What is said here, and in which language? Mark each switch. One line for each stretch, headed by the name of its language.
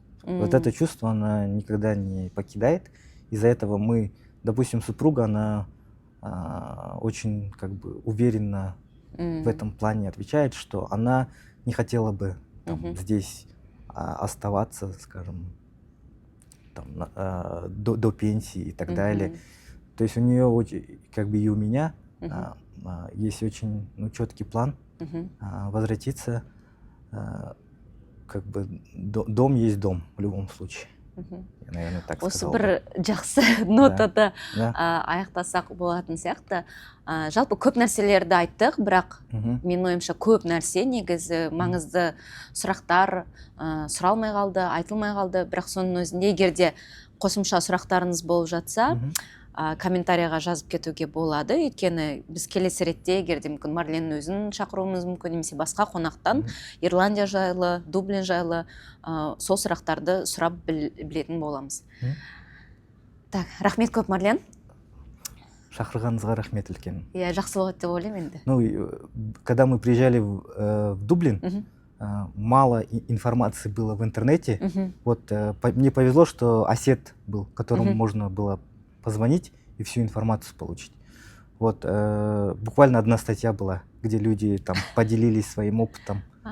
Russian: Вот это чувство, оно никогда не покидает. Из-за этого мы, допустим, супруга, она очень как бы уверенно в этом плане отвечает, что она не хотела бы там, здесь оставаться, скажем, до пенсии и так далее. То есть у нее очень, как бы и у меня есть очень четкий план возвратиться. Как бы дом есть дом в любом случае. Я, наверное, так сказал.
Kazakh: Осы бір жақсы нотада аяқтасақ болатын сияқты. Жалпы көп нәрселерді айттық, бірақ менің ойымша көп нәрсе негізі маңызды сұрақтар сұралмай қалды, айтылмай қалды. Бірақ соның өзінде егер де қосымша сұрақтарыңыз болып жатса, комментарияға жазып кетуге болады. Өйткені біз келесі ретте, егер де мүмкін Марленнің өзін шақыруымыз мүмкін, немесе басқа қонақтан Ирландия жайлы, Дублин жайлы сол сұрақтарды сұрап білетін боламыз. Так, рахмет көп, Марлен. Шақырғаныңызға рахмет үлкен. Я жақсы болады деп ойлаймын енді.
Russian: Ну, когда мы приезжали в Дублин, мало информации было в интернете. Вот мне повезло, что осет был, которому можно было позвонить и всю информацию получить. Вот буквально одна статья была, где люди там поделились своим опытом.